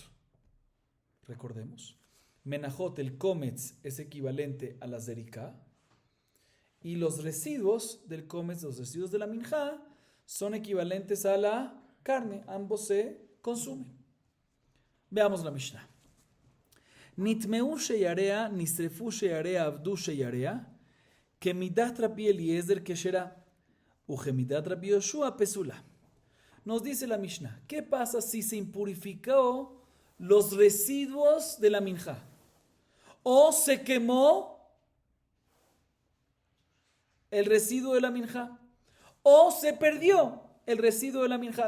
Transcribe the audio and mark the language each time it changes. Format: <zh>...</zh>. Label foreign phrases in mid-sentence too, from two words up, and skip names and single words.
<es>Recordemos. Menachot, el kometz, es equivalente a la zerika, y los residuos del kometz, los residuos de la minjá, son equivalentes a la carne. Ambos se consumen. Veamos la Mishnah.</es> <he>נטמאו שייריה נשרפו שייריה אבדו שייריה כמדת רבי אליעזר כשרה וכמדת רבי יהושע פסולה.</he> <es>Nos dice la Mishnah, ¿qué pasa si se impurificó los residuos de la minjá? O se quemó el residuo de la minjá, o se perdió el residuo de la minjá.</es>